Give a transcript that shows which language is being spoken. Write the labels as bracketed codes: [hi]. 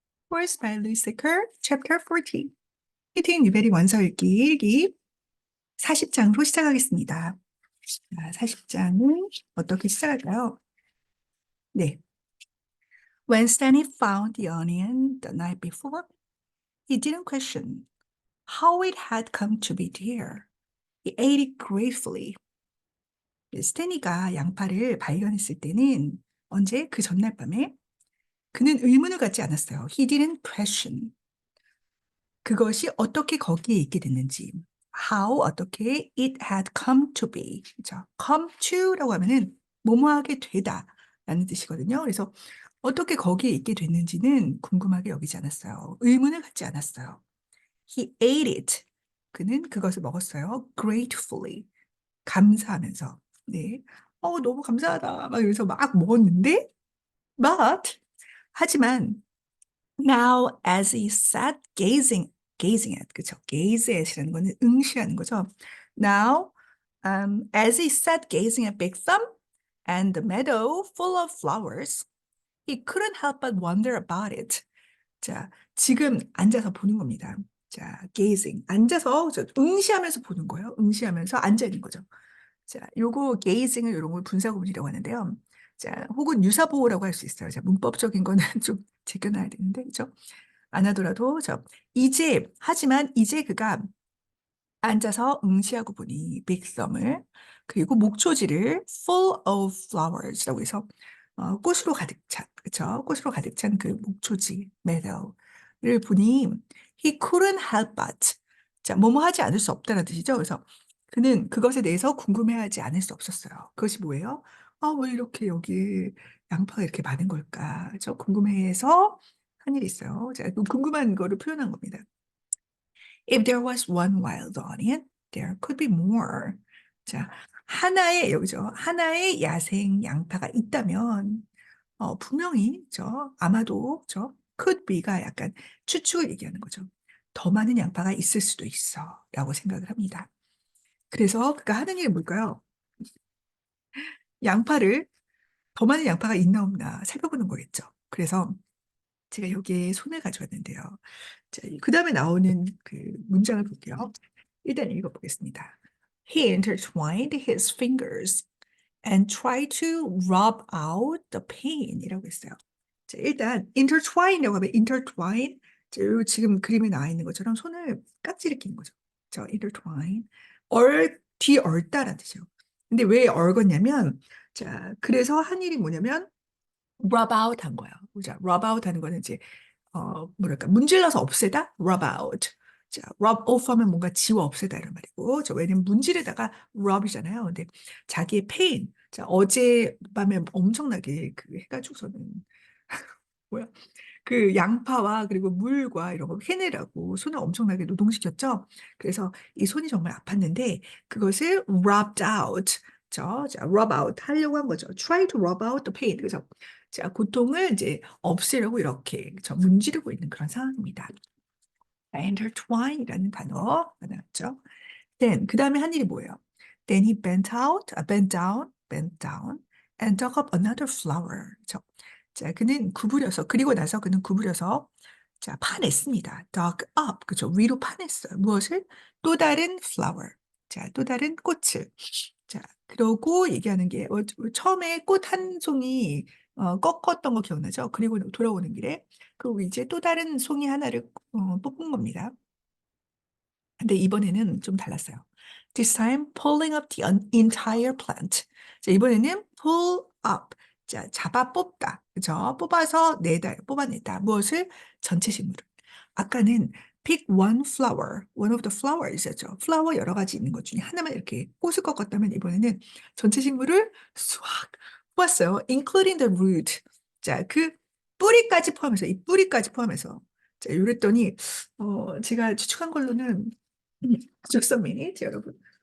[en] Course by Lucy Kerr, Chapter 14. [ko] 히팅 뉴베리 원서 읽기 일기 40장으로 시작하겠습니다. 40장은 어떻게 시작할까요? 네. [en] When Stanley found the onion the night before, he didn't question how it had come to be there. He ate it gratefully. [ko] 스탠리가 양파를 발견했을 때는 언제? 그 전날 밤에 그는 의문을 갖지 않았어요. [en] He didn't question. [ko] 그것이 어떻게 거기에 있게 됐는지, how 어떻게 [en] it had come to be, [ko] 그죠? come to라고 하면은 뭐뭐하게 되다라는 뜻이거든요. 그래서 어떻게 거기에 있게 됐는지는 궁금하게 여기지 않았어요. 의문을 갖지 않았어요. [en] He ate it. [ko] 그는 그것을 먹었어요. [en] gratefully. [ko] 감사하면서. 네. 너무 감사하다. 막 이러면서 막 먹었는데, [en] but [ko] 하지만 [en] Now, as he sat gazing at, 그쵸? [ko] gaze at이라는 거는 응시하는 거죠. [en] Now, as he sat gazing at Big Thumb and the meadow full of flowers, he couldn't help but wonder about it. [ko] 자, 지금 앉아서 보는 겁니다. [en] 자, gazing. [ko] 앉아서 응시하면서 보는 거예요. 응시하면서 앉아 있는 거죠. 자, 요거 gazing을 이런 걸 분사구문이라고 하는데요. 자, 혹은 유사보호라고 할 수 있어요. 자, 문법적인 거는 좀 제껴놔야 되는데, 그죠? 안 하더라도 하지만 이제 그가 앉아서 응시하고 보니 빅썸을 그리고 목초지를 [en] full of flowers [ko] 라고 해서 꽃으로 가득 찬 그쵸? 꽃으로 가득 찬 그 목초지 meadow를 보니 [en] he couldn't help but [ko] 자 뭐뭐 하지 않을 수 없다는 뜻이죠. 그래서 그는 그것에 대해서 궁금해하지 않을 수 없었어요. 그것이 뭐예요? 왜 이렇게 여기 양파가 이렇게 많은 걸까? 저 궁금해해서 한 일이 있어요. 자, 그 궁금한 거를 표현한 겁니다. [en] If there was one wild onion, there could be more. [ko] 자, 여기죠. 하나의 야생 양파가 있다면, 분명히, 아마도, could be가 약간 추측을 얘기하는 거죠. 더 많은 양파가 있을 수도 있어. 라고 생각을 합니다. 그래서 그가 하는 일이 뭘까요? 양파를, 더 많은 양파가 있나 없나 살펴보는 거겠죠. 그래서 제가 여기에 손을 가져왔는데요. 자, 그 다음에 나오는 그 문장을 볼게요. 일단 읽어보겠습니다. [en] He intertwined his fingers and tried to rub out the pain [ko] 이라고 했어요. 자, 일단 intertwine이라고 하면 intertwine 지금 그림에 나와 있는 것처럼 손을 깍지를 끼는 거죠. 저 intertwine 뒤얽다라는 뜻이에요. 근데 왜 얽었냐면 그래서 한 일이 뭐냐면 rub out 한 거예요. 자, rub out 하는 거는 이제 뭐랄까, 문질러서 없애다? [en] rub out. [ko] 자, rub off 하면 뭔가 지워 없애다 이런 말이고, 왜냐면 문질에다가 rub이잖아요. 근데 자기의 pain. 자, 어젯밤에 엄청나게 그 해가지고서는, 뭐야, 그 양파와 그리고 물과 이런 거 해내라고 손을 엄청나게 노동시켰죠. 그래서 이 손이 정말 아팠는데, 그것을 rubbed out. rub out 하려고 한 거죠. [en] try to rub out the pain. [ko] 그래서 자, 고통을 이제 없애려고 이렇게 문지르고 있는 그런 상황입니다. intertwine이라는 단어가 나왔죠. Then 그 다음에 한 일이 뭐예요? [en] Then he bent down and dug up another flower. [ko] 자, 그리고 나서 그는 구부려서 자, 파냈습니다. dug up, 그죠? 위로 파냈어요. 무엇을? 또 다른 flower. 자, 또 다른 꽃을. 자, 그러고 얘기하는 게 처음에 꽃 한 송이 꺾었던 거 기억나죠? 그리고 돌아오는 길에 그리고 이제 또 다른 송이 하나를 뽑은 겁니다. 근데 이번에는 좀 달랐어요. [en] This time pulling up the entire plant. [ko] 자, 이번에는 pull up. 자, 잡아 뽑다. 그죠? 뽑아내다. 무엇을? 전체 식물을. 아까는 [en] pick one flower, one of the flowers [ko] 였죠. 플라워 여러 가지 있는 것 중에 하나만 이렇게 꽃을 꺾었다면 이번에는 전체 식물을 싹 뽑았어요. [en] including the root. [ko] 자, 그 뿌리까지 포함해서, 이 뿌리까지 포함해서. 자, 이랬더니, 제가 추측한 걸로는 [en] just a minute, [ko] 여러분.